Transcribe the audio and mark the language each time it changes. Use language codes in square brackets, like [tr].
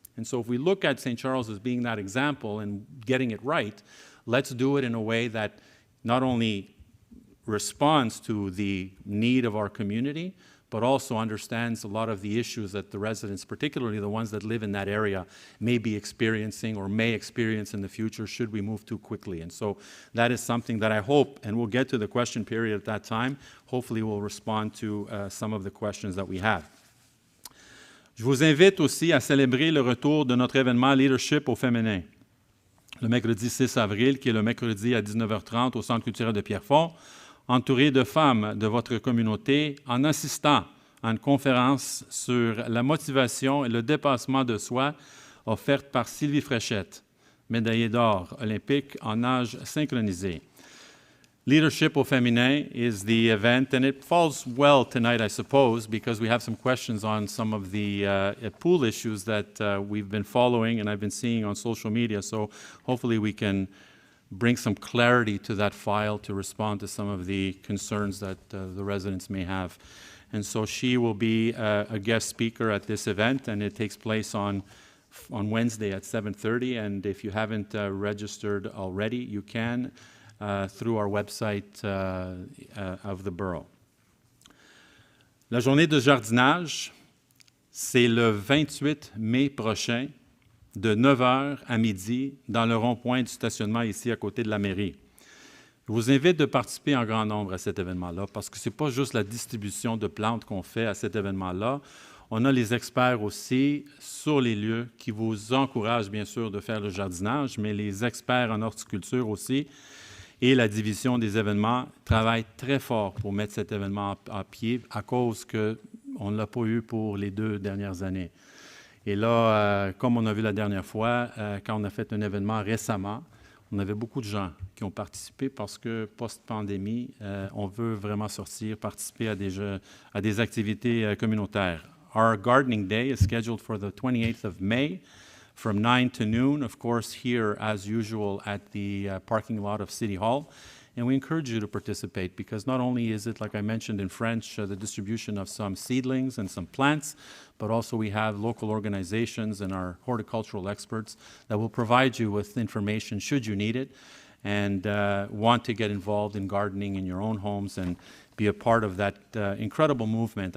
[en] And so if we look at St. Charles as being that example and getting it right, let's do it in a way that not only responds to the need of our community, but also understands a lot of the issues that the residents, particularly the ones that live in that area, may be experiencing or may experience in the future should we move too quickly. And so that is something that I hope, and we'll get to the question period at that time, hopefully we'll respond to some of the questions that we have. [fr] Je vous invite aussi à célébrer le retour de notre événement Leadership au féminin, le mercredi 6 avril, qui est le mercredi à 19h30 au Centre culturel de Pierrefonds, entouré de femmes de votre communauté, en assistant à une conférence sur la motivation et le dépassement de soi offerte par Sylvie Fréchette, médaillée d'or olympique en nage synchronisé. [en] Leadership au féminin is the event, and it falls well tonight, I suppose, because we have some questions on some of the pool issues that we've been following and I've been seeing on social media. So hopefully we can bring some clarity to that file to respond to some of the concerns that the residents may have. And so she will be a guest speaker at this event, and it takes place on Wednesday at 7:30. And if you haven't registered already, you can through our website of the borough. [fr] La journée de jardinage, c'est le 28 mai prochain, de 9 h à midi, dans le rond-point du stationnement ici à côté de la mairie. Je vous invite de participer en grand nombre à cet événement-là, parce que ce n'est pas juste la distribution de plantes qu'on fait à cet événement-là. On a les experts aussi sur les lieux qui vous encouragent, bien sûr, de faire le jardinage, mais les experts en horticulture aussi et la division des événements travaillent très fort pour mettre cet événement à pied à cause qu'on ne l'a pas eu pour les 2 dernières années. Et là, comme on a vu la dernière fois, quand on a fait un événement récemment, on avait beaucoup de gens qui ont participé parce que post-pandémie, on veut vraiment sortir, participer à des activités communautaires. [en] Our gardening day is scheduled for the 28th of May from 9 to noon, of course, here as usual at the parking lot of City Hall. And we encourage you to participate because not only is it, like I mentioned in French, the distribution of some seedlings and some plants, but also we have local organizations and our horticultural experts that will provide you with information should you need it and want to get involved in gardening in your own homes and be a part of that incredible movement.